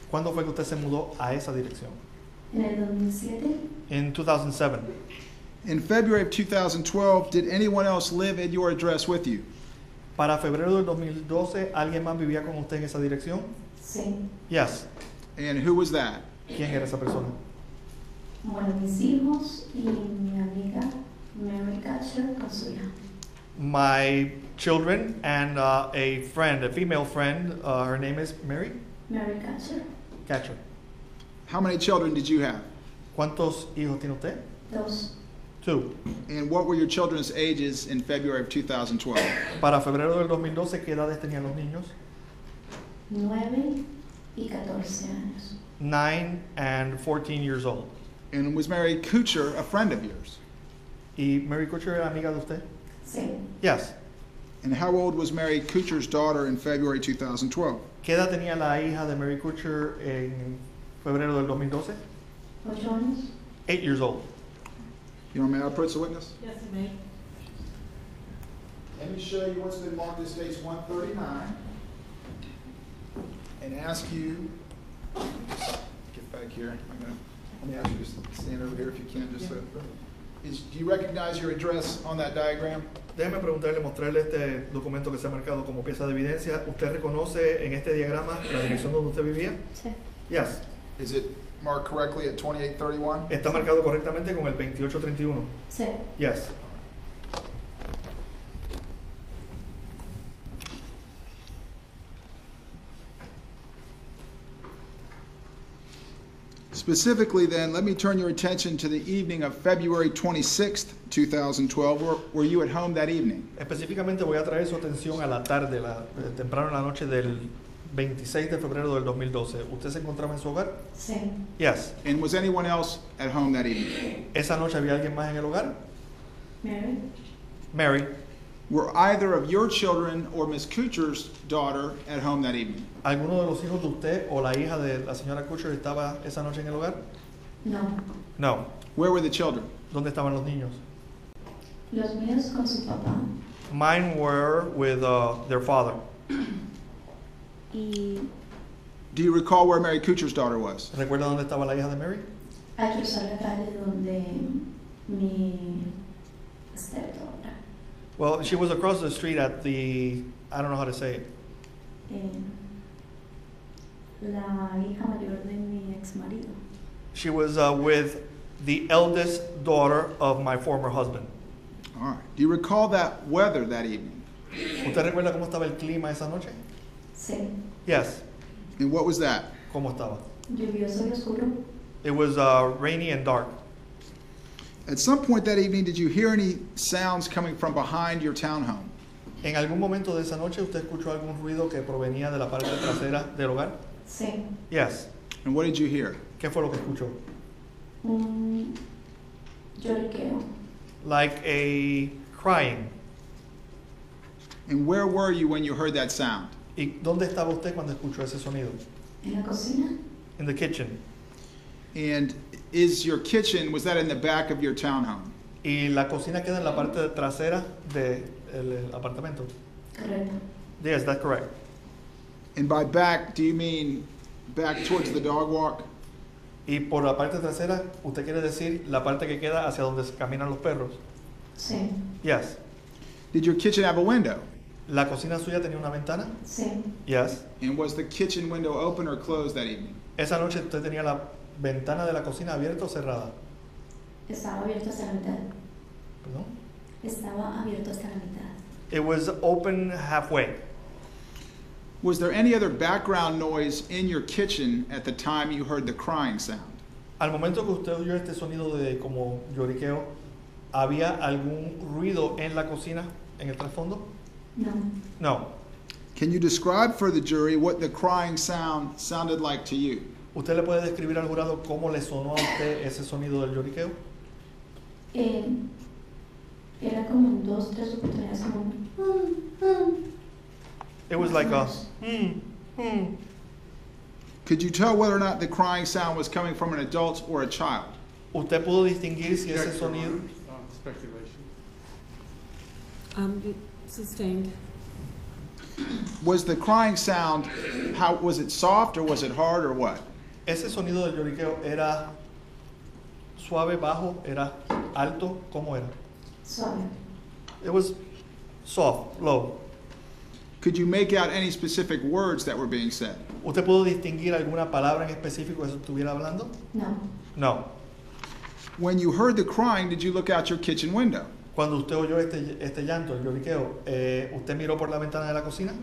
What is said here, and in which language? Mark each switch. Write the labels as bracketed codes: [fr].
[es] ¿Cuándo fue que usted se mudó a esa dirección? En el 2007, [en] In 2007. In February of 2012, did anyone else live at your address with you? [es] Para febrero del 2012, ¿alguien más vivía con usted en esa dirección? sí. [en] Yes. And who was that? [es] ¿Quién era esa persona? Bueno, mis hijos y mi amiga Mary Catcher con su hija. [en] My children and a friend, a female friend, her name is Mary Mary Catcher. Catcher. How many children did you have? [es] ¿Cuántos hijos tiene usted? 2. [en] 2. And what were your children's ages in February of 2012? [es] Para febrero del 2012, ¿qué edades tenían los niños? 9 y 14 años. [en] 9 and 14 years old. And was Mary Kuchar a friend of yours? [es] ¿Y Mary Kutcher era amiga de usted? Sí. [en] Yes. And how old was Mary Kuchar's daughter in February 2012? ¿Qué edad tenía la hija de Mary Kutcher en febrero del 2012? 8 años. 8 years old. You know, may I approach the witness? Yes, you may. Let me show you what's been marked as case 139 and ask you, get back here. Let me ask you to stand over here if you can, just so. Do you recognize your address on that diagram? [es] Déjeme preguntarle, mostrarle este documento que se ha marcado como pieza de evidencia. ¿Usted reconoce en este diagrama la dirección donde usted vivía? Sí. [en] Yes. Is it marked correctly at 2831? [es] ¿Está marcado correctamente con el 2831? Sí. [en] Yes. Specifically then, let me turn your attention to the evening of February 26th, 2012. Were you at home that evening? [es] Específicamente voy a traer su atención a la tarde, temprano en la noche del 26 de febrero del 2012. ¿Usted se encontraba en su hogar? Sí. [en] Yes. And was anyone else at home that evening? [es] ¿Esa noche había alguien más en el hogar? Mary. [en] Mary. Were either of your children or Miss Kuchar's daughter at home that evening? [es] ¿Alguno de los hijos de usted o la hija de la señora Kutcher estaba esa noche en el hogar? No. [en] No. Where were the children? [es] ¿Dónde estaban los niños? Los míos con su papá. [en] Mine were with their father. [es] Y [en] Do you recall where Mary Kuchar's daughter was? [es] ¿Recuerda dónde estaba la hija de Mary? hay que cruzar la calle donde mi stepdaughter. [en] Well, she was across the street at the, I don't know how to say it. [es] La hija mayor de mi ex marido. [en] She was with the eldest daughter of my former husband. All right. Do you recall that weather that evening? [es] ¿Usted recuerda cómo estaba el clima esa noche? Sí. [en] Yes. And what was that? [es] ¿Cómo estaba? Lluvioso y oscuro. [en] It was rainy and dark. At some point that evening, did you hear any sounds coming from behind your townhome? [es] ¿En algún momento de esa noche usted escuchó algún ruido que provenía de la parte trasera del hogar? Sí. [en] Yes. And what did you hear? [es] ¿Qué fue lo que escuchó? Un lloriqueo. [en] Like a crying. And where were you when you heard that sound? [es] ¿Y dónde estaba usted cuando escuchó ese sonido? En la cocina. [en] In the kitchen. And is your kitchen, was that in the back of your townhome? [es] ¿Y la cocina queda en la parte trasera del apartamento? Correcto. [en] Yes, that's correct. And by back, do you mean back towards the dog walk? [es] Y por la parte trasera, ¿usted quiere decir la parte que queda hacia donde caminan los perros? Sí. [en] Yes. Did your kitchen have a window? [es] ¿La cocina suya tenía una ventana? Sí. [en] Yes. And was the kitchen window open or closed that evening? [es] Esa noche usted tenía la ventana de la cocina abierta o cerrada. Estaba abierto hasta la mitad. ¿Perdón? Estaba abierto hasta la mitad. [en] It was open halfway. Was there any other background noise in your kitchen at the time you heard the crying sound? [es] Al momento que usted oyó este sonido de como lloriqueo, ¿había algún ruido en la cocina, en el trasfondo? No. [en] No. Can you describe for the jury what the crying sound sounded like to you? [es] ¿Usted le puede describir al jurado cómo le sonó a usted ese sonido del lloriqueo? Era como en 2, 3 oportunidades como un [en] It was like a Could you tell whether or not the crying sound was coming from an adult or a child? [es] ¿Usted pudo distinguir si ese sonido? [en] Speculation. Sustained. Was the crying sound, how was it soft or was it hard or what? [es] Ese sonido del lloriqueo era suave, bajo, era alto, ¿cómo era? suave. [en] It was soft, low. Could you make out any specific words that were being said? [es] ¿Usted pudo distinguir alguna palabra en específico que se estuviera hablando? No. [en] No. When you heard the crying, did you look out your kitchen window? [es] Cuando usted oyó este llanto, el lloriqueo, ¿usted miró por la ventana de la cocina?